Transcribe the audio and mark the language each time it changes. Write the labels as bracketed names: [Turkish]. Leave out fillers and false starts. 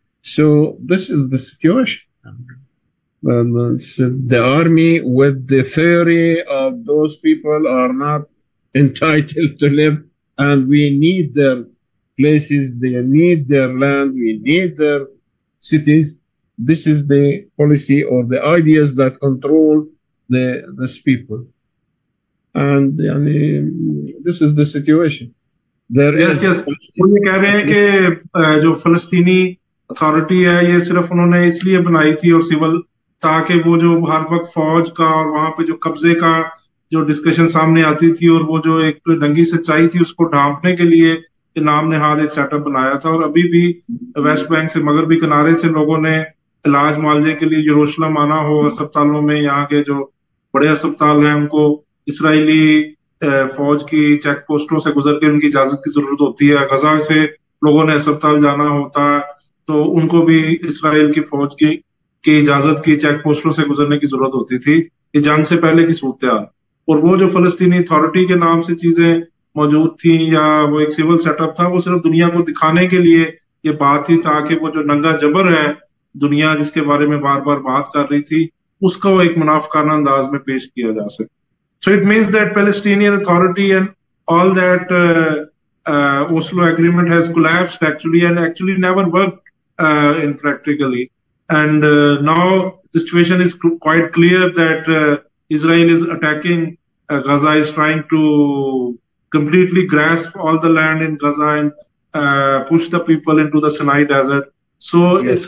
[English] So this is the situation. The army, with the theory of those people are not entitled to live, and we need their places, they need their land, we need their cities. This is the policy or the ideas that control these people. And this is the situation. Yes. [Urdu] وہ یہ کہہ رہے ہیں کہ جو فلسطینی authority ہے یہ صرف انہوں نے اس لیے بنائی تھی اور سول، تاکہ وہ جو ہر وقت فوج کا اور وہاں پہ جو قبضے کا جو ڈسکشن سامنے آتی تھی اور وہ جو ایک ننگی سچائی تھی اس کو ڈھانپنے کے لیے یہ نام نہاد ایک سیٹ اپ بنایا تھا. اور ابھی بھی ویسٹ بینک سے مغربی کنارے سے لوگوں نے علاج معالجے کے لیے یروشلم آنا ہو اسپتالوں میں، یہاں کے جو بڑے اسپتال ہیں ان کو اسرائیلی فوج کی چیک پوسٹوں سے گزر کے ان کی اجازت کی ضرورت ہوتی ہے. غزہ سے لوگوں نے اسپتال جانا ہوتا ہے تو ان کو بھی اسرائیل کی فوج کی اجازت کی چیک پوسٹوں سے گزرنے کی ضرورت ہوتی تھی. یہ جنگ سے پہلے کی صورتحال. اور وہ جو فلسطینی اتھارٹی کے نام سے چیزیں موجود تھیں یا وہ ایک سول سیٹ اپ تھا، وہ صرف دنیا کو دکھانے کے لیے یہ بات تھی تاکہ وہ جو ننگا جبر ہے دنیا جس کے بارے میں بار بار بات کر رہی تھی اس کو ایک منافقانہ انداز میں پیش کیا جا سکے. [English] So it means that Palestinian Authority and all that Oslo Agreement has collapsed actually and actually never worked in practically. And now the situation is quite clear that Israel is attacking Gaza, is trying to completely grasp all the land in Gaza and push the people into the Sinai desert. So yes.